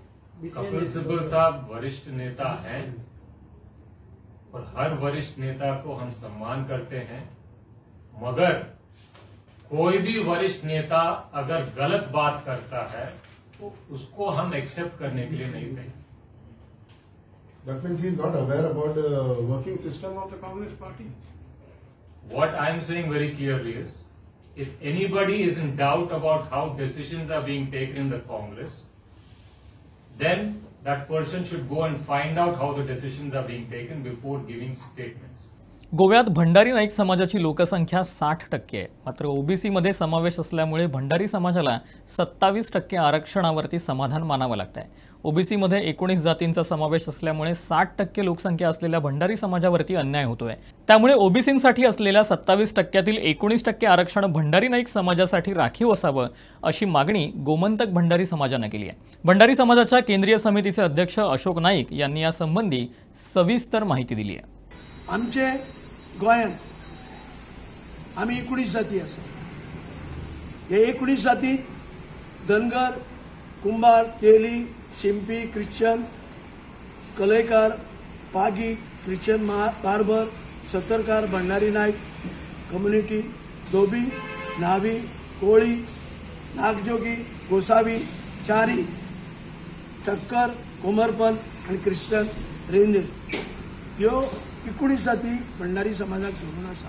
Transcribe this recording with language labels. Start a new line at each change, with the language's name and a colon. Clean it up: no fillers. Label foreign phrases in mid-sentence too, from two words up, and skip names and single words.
Hindi: कपिल सिब्बल साहब वरिष्ठ नेता हैं और हर वरिष्ठ नेता को हम सम्मान करते हैं, मगर कोई भी वरिष्ठ नेता अगर गलत बात करता है तो उसको हम एक्सेप्ट करने के लिए नहीं कहेंगे।
English: That means he is not aware about the working system of the Congress party. What I am saying very clearly is, if anybody is in doubt about how decisions are being taken in the Congress, then that person should go and find out how the decisions are being taken before giving statements.
Marathi: गोव्यात भंडारी नाईक समाजाची लोकसंख्या 60% आहे, मात्र ओबीसी मध्ये समावेश असल्यामुळे भंडारी समाजाला 27% आरक्षणावरती समाधान मानावं लागतंय। ओबीसी मध्ये 19 जातींचा समावेश असल्यामुळे 60% लोकसंख्या असलेल्या भंडारी समाजावरती अन्याय होतोय। त्यामुळे ओबीसींसाठी असलेल्या 27%तील 19% आरक्षण भंडारी नाईक समाजासाठी राखीव असावं अशी मागणी गोमंतक भंडारी समाजाने केली आहे। भंडारी समाजाच्या केंद्रीय समितीचे अध्यक्ष अशोक नाईक यांनी यासंबंधी सविस्तर माहिती दिली आहे।
Konkani: आमचे गोंयांत आमी 19 जाती आसा। हे 19 जातींत धनगर, कुंभार, तेली, शिंपी, ख्रिश्चन, कलयकार, पागी, ख्रिश्चन बार्बर, सत्तरकार, भंडारी नाईक कम्युनिटी, धोबी, न्हावी, कोळी, नागजोगी, गोसावी, चारी, ठक्कर, कोमरपन आणि ख्रिश्चन रेंदे ह्यो 19 जाती भंडारी समाजाक धरून आसा।